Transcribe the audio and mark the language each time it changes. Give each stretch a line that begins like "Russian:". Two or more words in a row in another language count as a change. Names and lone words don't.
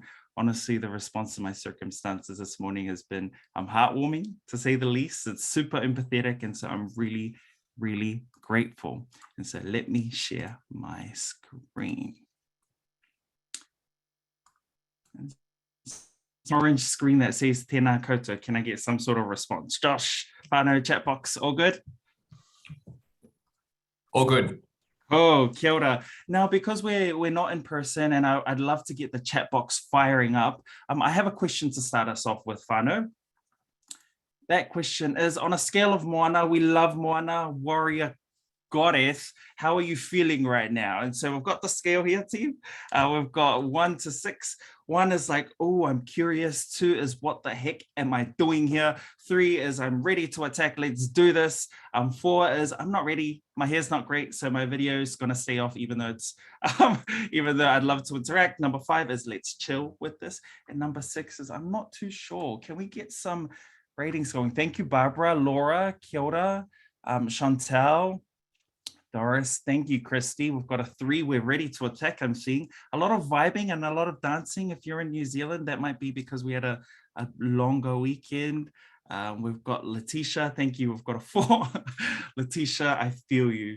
English: Honestly, the response to my circumstances this morning has been heartwarming, to say the least. It's super empathetic, and so I'm really, really grateful. And so let me share my screen. Orange screen that says
Māori: tēnā koutou.
English: Can I get some sort of response? Josh, whānau, chat box, all good? All good.
Māori: Oh, kia ora.
English: Now, because we're not in person, and I'd love to get the chat box firing up, I have a question to start us off with, whānau. That question is, on a scale of Moana, we love Moana, warrior, goddess, how are you feeling right now? And so we've got the scale here, team. We've got 1 to 6. 1 is like, oh, I'm curious. 2 is, what the heck am I doing here? 3 is, I'm ready to attack. Let's do this. 4 is, I'm not ready. My hair's not great, so my video is going to stay off, even though it's, even though I'd love to interact. Number 5 is, let's chill with this. And number 6 is, I'm not too sure. Can we get some ratings going? Thank you, Barbara, Laura,
Māori: kia ora,
English: Chantel, Doris, thank you, Christy. We've got a 3. We're ready to attack. I'm seeing a lot of vibing and a lot of dancing. If you're in New Zealand, that might be because we had a longer weekend. We've got Letitia. Thank you. We've got a 4. Letitia, I feel you.